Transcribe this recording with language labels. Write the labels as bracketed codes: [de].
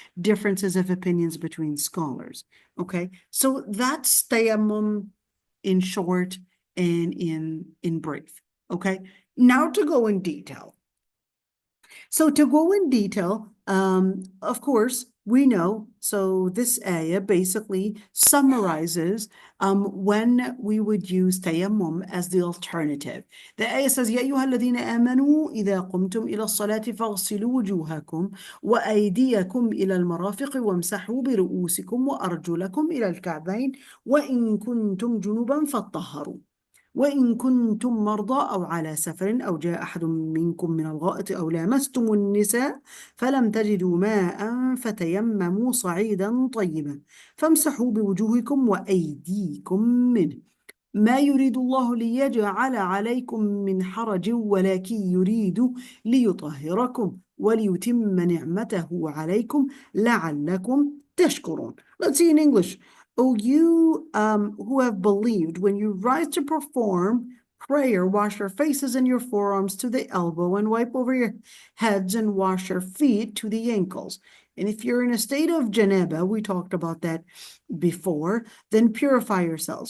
[en] Differences of opinions between scholars. Okay, so that's tayammum in short and in brief. Okay, now to go in detail. So to go in detail, of course, we know, so this ayah basically summarizes when we would use tayammum as the alternative. The ayah says, [ar] يا أيها الذين آمنوا إذا قمتم إلى الصلاة فاغسلوا وجوهكم وأيديكم إلى المرافق وامسحوا برؤوسكم وأرجلكم إلى الكعبين وإن كنتم جنبا فاطهروا وإن كنتم مرضى أو على سفر أو جاء أحد منكم من الغائط أو لامستم النساء فلم تجدوا ماء فتيمموا صعيدا طيبا فامسحوا بوجوهكم وأيديكم منه ما يريد الله ليجعل عليكم من حرج ولكن يريد ليطهركم وليتم نعمته عليكم لعلكم تشكرون. [en] Let's see in English. O you who have believed, when you rise to perform prayer, wash your faces and your forearms to the elbow and wipe over your heads and wash your feet to the ankles. And if you're in a state of janaba, we talked about that before, then purify yourselves.